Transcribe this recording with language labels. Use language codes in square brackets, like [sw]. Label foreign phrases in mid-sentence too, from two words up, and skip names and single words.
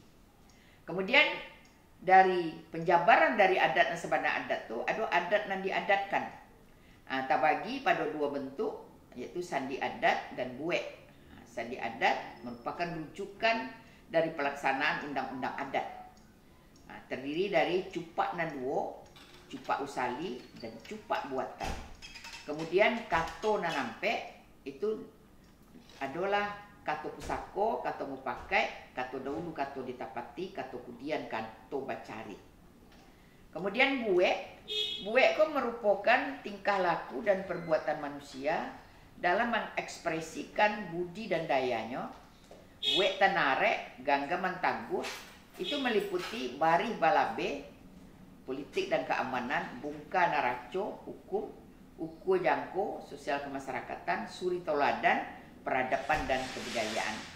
[id] Kemudian dari penjabaran dari adat dan [min] sebana adat tu [id] ada adat yang diadatkan. Terbagi pada dua bentuk, yaitu sandi adat dan buek. Sandi adat merupakan rujukan dari pelaksanaan undang-undang adat. Terdiri dari [min] cupak nanduo, cupak usali, [id] dan cupak buatan. Kemudian [min] kato nanampe [id] itu adalah [min] kato pusako, kato mupakai, kato dahulu, kato ditapati, kato kudian, kato bacari. [id] Kemudian buek itu merupakan tingkah laku dan perbuatan manusia dalam mengekspresikan budi dan dayanya. [min] Buek tanare, gangga mantaguh, [id] itu meliputi [min] barih balabe, [id] politik dan keamanan, [min] bungka naraco, [id] hukum, [min] uku jangko, [id] sosial kemasyarakatan, [min] suri toladan, [id] peradaban dan kebudayaan.